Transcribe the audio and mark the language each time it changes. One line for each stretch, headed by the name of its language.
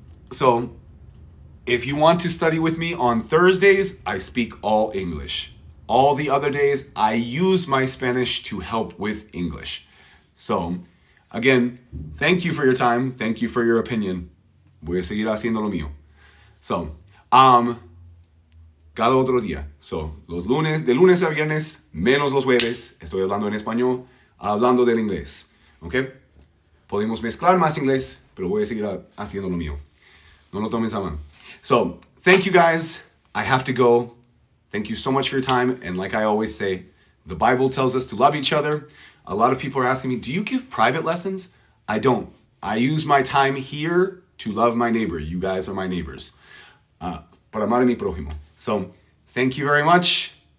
English: So if you want to study with me on Thursdays, I speak all English. All the other days, I use my Spanish to help with English. So, again, thank you for your time. Thank you for your opinion.
Spanish: Voy a seguir haciendo lo mío. So, cada otro día. So, los lunes, de lunes a viernes, menos los jueves, estoy hablando en español, hablando del inglés. ¿Ok? Podemos mezclar más inglés, pero voy a seguir haciendo lo mío. No lo tomes a mal.
English: So, thank you guys. I have to go. Thank you so much for your time. And like I always say, the Bible tells us to love each other. A lot of people are asking me, do you give private lessons? I don't. I use my time here to love my neighbor. You guys are my neighbors.
Spanish: Para amar a mi prójimo.
English: So, thank you very much.